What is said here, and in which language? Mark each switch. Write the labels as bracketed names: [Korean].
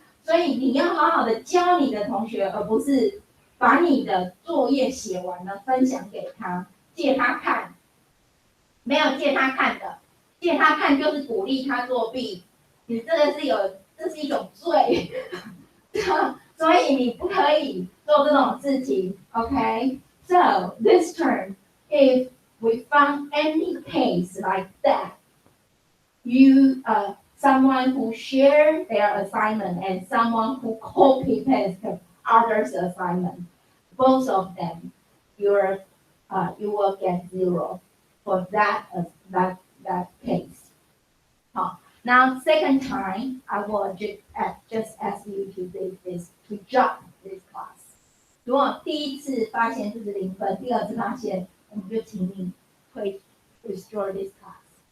[Chinese] 所以你要好好的教你的同学，而不是把你的作业写完了分享给他，借他看。没有借他看的，借他看就是鼓励他作弊。你这个这是一种罪，所以你不可以做这种事情。 [English] OK， so this term, if we found any case like that, you someone who share their assignment and someone who copy paste others' assignment, both of them, you will get 0 for that case. Now, second time, I will just ask you to do this, to drop this class. [Chinese] 如果第一次发现这是0分，第二次发现，我们就请你会 [English] restore this class.